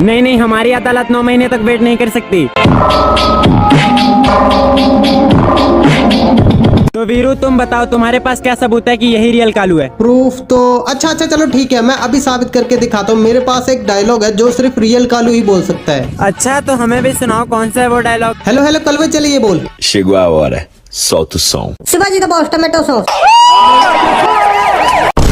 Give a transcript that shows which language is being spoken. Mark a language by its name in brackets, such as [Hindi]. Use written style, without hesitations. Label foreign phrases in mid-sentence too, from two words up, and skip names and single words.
[Hindi] नहीं हमारी अदालत 9 महीने तक वेट नहीं कर सकती। तो वीरू तुम बताओ, तुम्हारे पास क्या सबूत है कि यही रियल कालू है? प्रूफ तो अच्छा चलो ठीक है, मैं अभी साबित करके दिखाता हूँ। मेरे पास एक डायलॉग है जो सिर्फ रियल कालू ही बोल सकता है। अच्छा तो हमें भी सुनाओ, कौन सा है वो डायलॉग? हेलो हेलो कलवे, चलिए बोल। [Portuguese] Chegou a hora, solta o som. [English] Shivaji the Boss tomato sauce.